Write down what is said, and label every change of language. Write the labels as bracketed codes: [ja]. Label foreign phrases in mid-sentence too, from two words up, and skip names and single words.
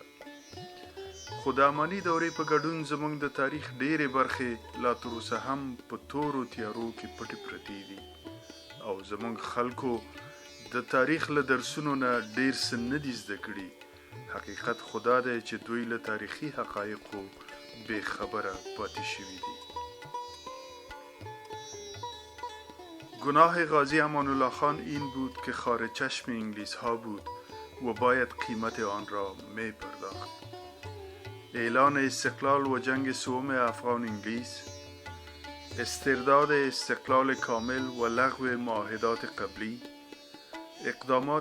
[ps] خو د اماني دورې په ګډون زموږ د تاریخ ډېرې برخې لا تر اوسه هم په تورو تیارو کې پټې پرتې دي او زموږ خلکو د تاریخ له درسونو نه ډېر څه نه دي زده کړي. حقیقت خدا دی چې دوی له تاریخي حقایقو بې خبره پاتې شوي دي. [fa] گناه غازی امان الله خان این بود که خار چشم انگلیس ها بود و باید قیمت آن را می پرداخت. اعلان استقلال و جنگ سوم افغان انگلیس، استرداد استقلال کامل و لغو معاهدات قبلی، اقدامات